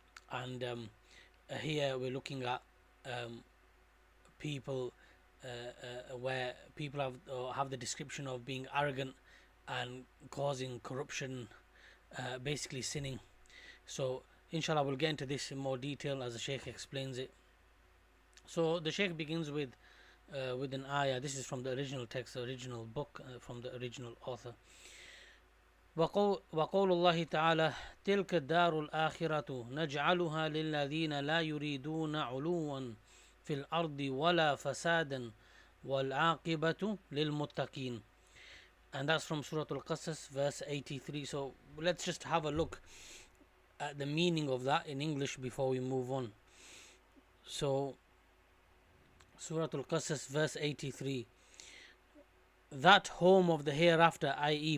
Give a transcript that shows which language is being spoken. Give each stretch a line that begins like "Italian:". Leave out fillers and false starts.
English: And here we're looking at people where people have the description of being arrogant and causing corruption, basically sinning. So inshallah we'll get into this in more detail as the Shaykh explains it. So the Shaykh begins with an ayah. This is from the original text, the original book, from the original author.
Arabic: وقول الله تعالى تلك الدار الآخرة نجعلها للذين لا يريدون علوا في الأرض ولا فسادا والعاقبة للمتقين.
English: And that's from Surah Al-Qasas verse 83. So let's just have a look at the meaning of that in English before we move on. So Surah Al-Qasas verse 83, that home of the hereafter, i.e.